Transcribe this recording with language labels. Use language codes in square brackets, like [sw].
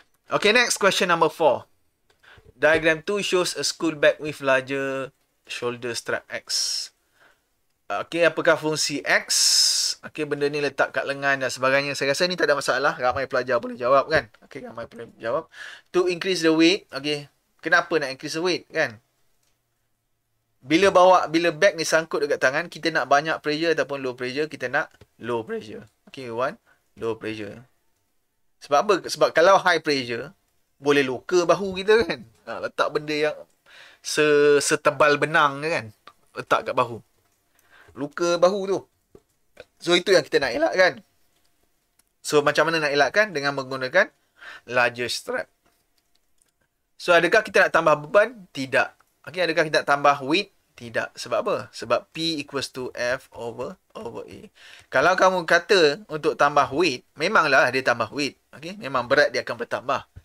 [en] Okay, next question number 4. Diagram 2 shows a school bag with larger shoulder strap X. [ms] Okey, apakah fungsi X? Okey, benda ni letak kat lengan dan sebagainya. Saya rasa ni tak ada masalah. Ramai pelajar boleh jawab kan? Okey, ramai boleh jawab. [en] To increase the weight. [ms] Okey, kenapa nak increase the weight kan? Bila bag ni sangkut dekat tangan, kita nak banyak pressure ataupun low pressure, kita nak low pressure. Okey, low pressure. Sebab apa? Sebab kalau high pressure, boleh luka bahu kita kan? Letak benda yang setebal benang kan? Letak kat bahu. Luka bahu tu. So, itu yang kita nak elakkan. So, macam mana nak elakkan? Dengan menggunakan larger strap. So, adakah kita nak tambah beban? Tidak. Okay, adakah kita nak tambah weight? Tidak. Sebab apa? Sebab P equals to F over A. Kalau kamu kata untuk tambah weight, memanglah dia tambah weight. Okay? Memang berat dia akan bertambah.